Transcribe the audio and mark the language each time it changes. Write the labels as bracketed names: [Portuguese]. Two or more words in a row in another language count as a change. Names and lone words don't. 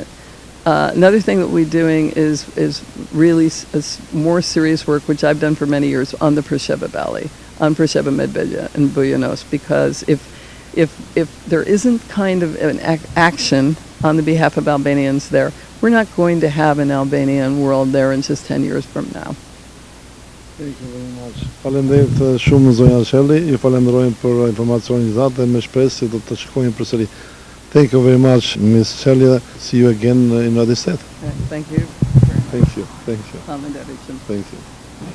[English] Another thing that we're doing is really more serious work, which I've done for many years, on the Preševa Valley, on Preševa, Medveđa, and Bujanos, because if there isn't kind of an action on the behalf of Albanians there, we're not going to have an Albanian world there in just 10 years from now. Thank you very much. [Albanian] Faleminderit shumë zonja Shirley, ju falenderojmë për informacionin që dhatë dhe me shpresë se do të shikojmë përsëri. [English] Thank you very much, Ms. Shirley. See you again in another state. Thank you. Thank you. Thank you. [Albanian] Faleminderit. [English] Thank you.